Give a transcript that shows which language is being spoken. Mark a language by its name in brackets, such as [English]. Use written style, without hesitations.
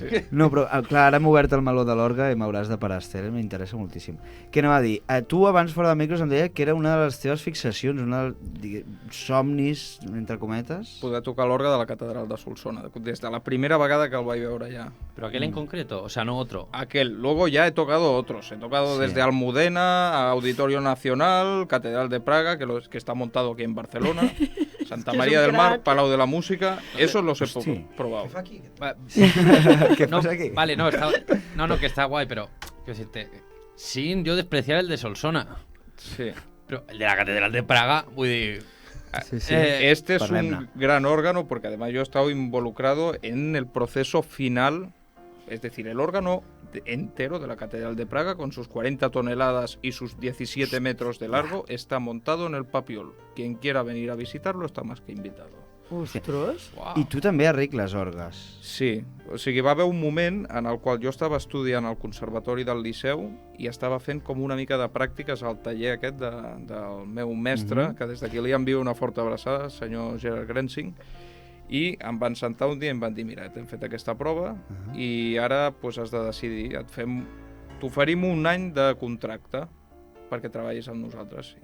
[Catalan] No, però clar, ara hem obert el meló de l'orgue i m'hauràs de parar, Esther, m'interessa moltíssim. Què anava a dir? Tu abans fora de micros em deia que era una de les teves fixacions, somnis, entre cometes. Poder tocar l'orgue de la catedral de Solsona, des de la primera vegada que el vaig veure allà. [Spanish] ¿Pero aquel en concreto? O sea, no otro. Aquel. Luego ya he tocado otros. He tocado desde Almudena, Auditorio Nacional, Catedral de Praga, que está montado aquí en Barcelona, Santa María del Mar, Palau de la Música. Esos los he probado. [Catalan] ¿Qué fa aquí? [Spanish] ¿Qué pasa aquí? Vale, no, que está guay, pero... Sin yo despreciar el de Solsona. Sí. Pero el de la Catedral de Praga, voy a decir... Sí. Este es un gran órgano porque además yo he estado involucrado en el proceso final, es decir, el órgano entero de la Catedral de Praga con sus 40 toneladas y sus 17 metros de largo está montado en el Papiol. Quien quiera venir a visitarlo está más que invitado. [Catalan] Ostres! Wow. I tu també arregles orgues. Sí, o sigui, va haver un moment en el qual jo estava estudiant al Conservatori del Liceu i estava fent com una mica de pràctiques al taller aquest del meu mestre, que des d'aquí li envio una forta abraçada, el senyor Gerard Grensing, i em van sentar un dia i em van dir, mira, t'hem fet aquesta prova i ara pues, has de decidir, t'oferim un any de contracte perquè treballis amb nosaltres.